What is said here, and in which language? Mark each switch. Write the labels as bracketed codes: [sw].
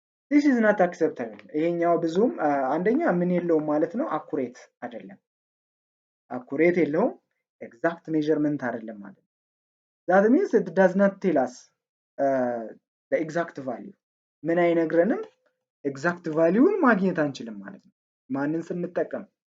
[en] This is not acceptable. [am] ይሄኛው ብዙም አንደኛ ምን የለውም ማለት ነው? አኩሬት አይደለም። አኩሬት የለውም። ኤግዛክት ሜዠርመንት አይደለም ማለት ነው። [en] that means it does not tell us the exact value. [am] ምን አይነግረንም? ኤግዛክት ቫልዩን ማግኘት አንችልም ማለት ነው። ማንን ስንጠቀም?